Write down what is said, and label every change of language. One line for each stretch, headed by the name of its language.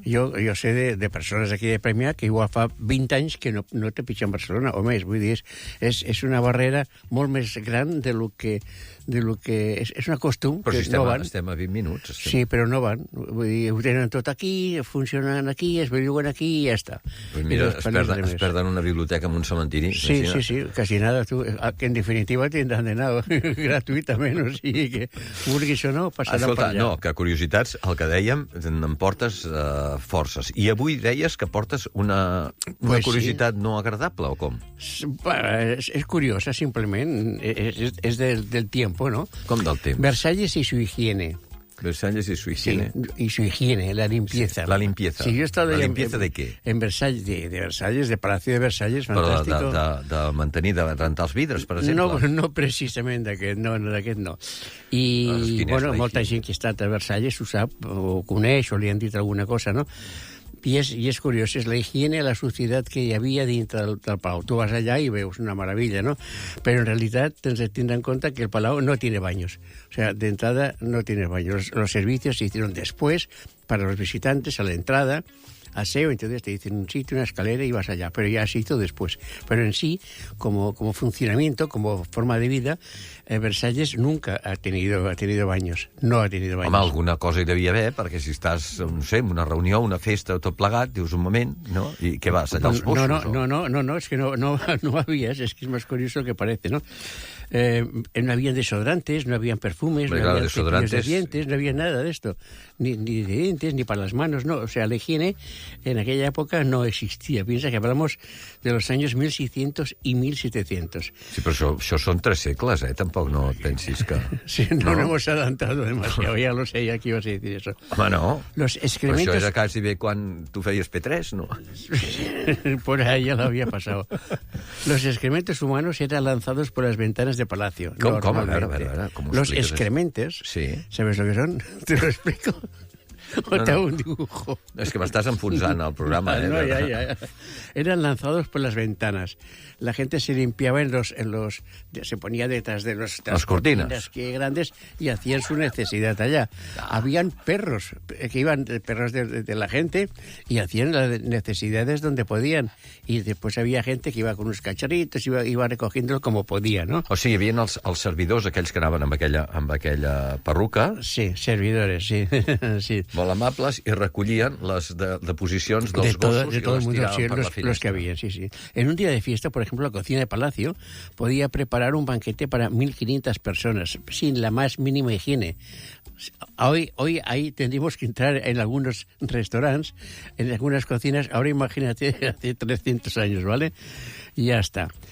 Catalan: Jo sé de persones aquí de Premià que igual fa 20 anys que no té pitjor en Barcelona, o més. Vull dir, és una barrera molt més gran de lo que és una costum que no van. Però si estem a 20 minuts. Sí, però no van. Vull dir, ho tenen tot aquí, funcionen aquí, es belluguen aquí i ja està. Pues mira, es perden una biblioteca en un cementiri.
Spanish: Sí, casi nada.
Catalan: Que en definitiva tindran d'anar gratuïtament, o sigui que, vulguis o no, passaran per allà. No, que curiositats, el que dèiem, en portes forces. I avui deies que portes una curiositat no agradable, o com? És curiosa, simplement. És del tiempo, ¿no? Com del temps?
Spanish: Versalles y su higiene. Versalles y su higiene. Sí, y su higiene, la limpieza. Sí, la limpieza. Sí, yo he estado ¿La limpieza de què? En Versalles, de Versalles, de Palacio de Versalles, fantàstico.
Catalan: Però de mantenir, de rentar els vidres, per exemple? No precisament d'aquest, d'aquest no. I, bueno, molta gent que ha estat a Versalles ho sap, o coneix, o li han dit alguna cosa, no? I és curiós, és la higiene, la suciedad que hi havia dintre del Palau. Tu vas allà i veus una maravilla, ¿no?
Spanish: Pero en realidad
Catalan: tens de
Spanish: tener en cuenta que el Palau no tiene baños. O sea, de entrada no tiene baños. Los servicios se hicieron después para los visitantes a la entrada, aseo, entonces te dicen un sitio, una escalera y vas allá, pero ya se hizo después. Pero en sí, como funcionamiento, como forma de vida, Versalles nunca ha tenido baños. No ha tenido baños.
Catalan: Home, alguna cosa hi devia haver, perquè si estàs, no sé, en una reunió, una festa, tot plegat, dius un moment, no? I què vas, allà als boscos?
Spanish: No, es que no había, es que es más curioso que parece, ¿no? No habían desodorantes, no habían perfumes, no habían cepillos de dientes, no había nada de esto. Ni de dientes, ni para las manos, no. O sea, la higiene en aquella época no existía. Piensa que hablamos de los años 1600 y 1700.
Catalan: Sí, però això són 3 segles, Tampoc no et pensis que...
Spanish: Sí, no hemos adelantado demasiado, ya lo sé, ya que ibas a decir eso.
Catalan: Home, no.
Spanish: Los excrementos...
Catalan: Però això era quasi bé quan tu feies P3, no?
Spanish: Por ahí ya lo había pasado. Los excrementos humanos eran lanzados por las ventanas de palacio. ¿Cómo? A ver, ¿cómo los excrementos, sí. ¿Sabes lo que son? Te lo explico. O te hago un dibujo.
Catalan: Es que m'estàs enfonsant el programa,
Spanish: No, ya. Eran lanzados por las ventanas. La gente se limpiaba se ponía detrás de las cortinas grandes y hacían su necesidad allá. Habían perros que iban, perros de la gente, y hacían las necesidades donde podían. Y después había gente que iba con unos cacharritos, iba recogiéndolos como podía, ¿no?
Catalan: O sigui, hi havia els servidors, aquells que anaven amb aquella perruca.
Spanish: Sí, servidores, sí. Sí.
Catalan: Molt amables, i recollien les deposicions dels gossos
Spanish: de todo el mundo, sí, los que había, sí. En un día de fiesta, por ejemplo, la cocina de Palacio podía preparar un banquete para 1.500 personas sin la más mínima higiene. Hoy ahí tendríamos que entrar en algunos restaurantes, en algunas cocinas. Ahora imagínate, hace 300 años, ¿vale? Y ya está.